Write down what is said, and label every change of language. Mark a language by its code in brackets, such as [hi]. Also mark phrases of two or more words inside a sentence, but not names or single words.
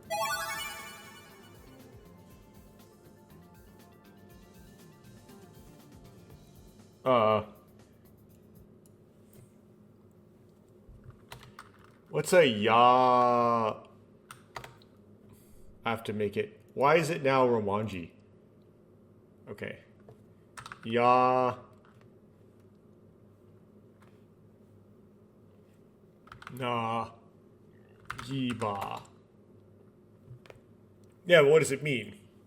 [en] What's a ya? I have to make it. Why is it now Romanji? Okay. Ya. Na. Yiba. Yeah, but what does it mean?